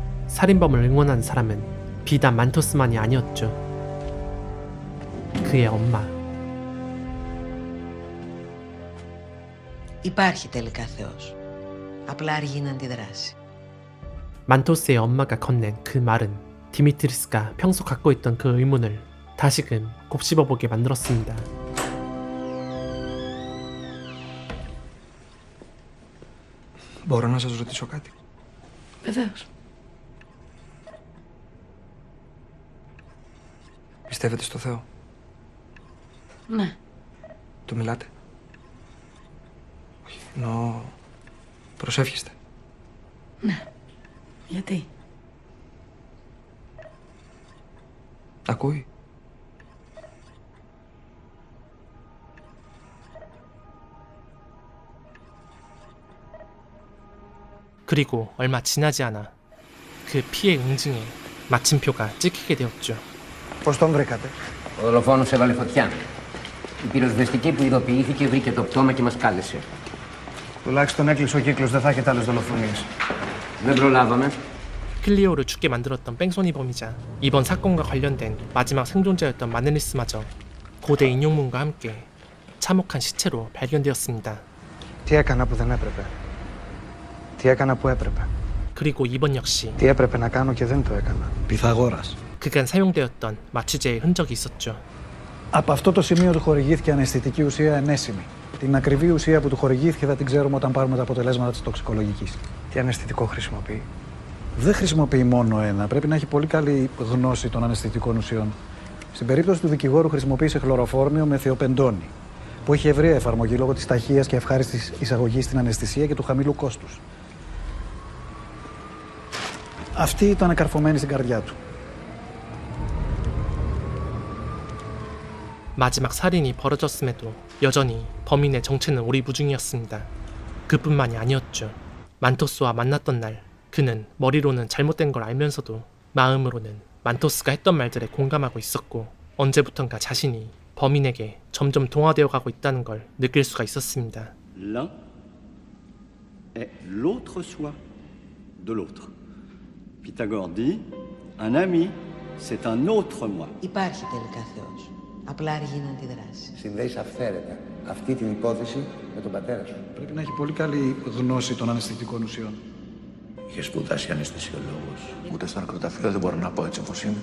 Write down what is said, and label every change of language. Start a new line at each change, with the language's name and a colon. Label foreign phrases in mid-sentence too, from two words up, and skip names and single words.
Korean: 살인범을 응원하는 사람은 비단 만토스만이 아니었죠. 그의 엄마.
Greek: Υπάρχει τελικά Θεός. Απλά αργεί να αντιδράσει.
Korean: 만토스의 엄마가 건넨 그 말은 디미트리스가 평소 갖고 있던 그 의문을 다시금 곱씹어보게 만들었습니다.
Greek: Μπορώ να σας ρωτήσω κάτι? Βεβαίως. Πιστεύετε στο Θεό? Ναι. Του μιλάτε? Όχι, εννοώ προσεύχεστε. Ναι. Γιατί? Ακούει?
Korean: 그리고 얼마 지나지 않아 그 피해 응징에 마침표가 찍히게 되었죠.
Greek: Πώς τον βρήκατε? Ο δολοφόνος έβαλε φωτιά. Η πυροσβεστική που ειδοποιήθηκε βρήκε το πτώμα και μας κάλεσε. Τουλάχιστον έκλεισε ο κύκλος, δεν θα έχετε άλλες δολοφονίες. Δεν προλάβαμε.
Korean: 클리오를 죽게 만들었던 뺑소니 범이자 이번 사건과 관련된 마지막 생존자였던 마네리스마저 고대 인용문과 함께 참혹한 시체로 발견되었습니다.
Greek: Τι έκανα που δεν έπρεπε? Τι έκανα που έπρεπε?
Korean: 그리고 이번 역시
Greek: Τι έπρεπε να κάνω και δεν το έκανα? Πυθαγόρας.
Korean: 그간 사용되었던 마취제의 흔적이 있었죠.
Greek: Από αυτό το σημείο του χορηγήθηκε αναισθητική ουσία ενέσιμη. Την ακριβή ουσία που του χορηγήθηκε θα την ξέρουμε όταν πάρουμε τα αποτελέσματα της τοξικολογικής. Τι αναισθητικό χρησιμοποιεί? Δεν χρησιμοποιεί μόνο ένα. Πρέπει να έχει πολύ καλή γνώση των αναισθητικών ουσιών. Στην περίπτωση του δικηγόρου χρησιμοποίησε χλωροφόρμιο με θεοπεντόνη, που έχει ευρεία εφαρμογή λόγω της ταχείας και ευχάριστης εισαγωγής στην αναισθησία και του χαμηλού κόστους. Αυτή ήταν καρφωμένη στην καρδιά του.
Korean: 마지막 살인이 벌어졌음에도 여전히 범인의 정체는 오리무중이었습니다. 그뿐만이 아니었죠. 만토스와 만났던 날 그는 머리로는 잘못된 걸 알면서도 마음으로는 만토스가 했던 말들에 공감하고 있었고 언제부턴가 자신이 범인에게 점점 동화되어 가고 있다는 걸 느낄 수가 있었습니다.
French: L'un est l'autre soi de l'autre. Pythagore dit, un ami, c'est un autre moi.
Greek: Υπάρχει τελικά Θεός. Απλά αργεί να αντιδράσει. Συνδέεις αυθαίρετα αυτή την υπόθεση με τον πατέρα σου. Πρέπει να έχει πολύ καλή γνώση των αναισθητικών ουσιών. Είχε σπουδάσει αναισθησιολόγος. Ούτε στο νεκροταφείο δεν μπορώ να πω έτσι όπως είναι.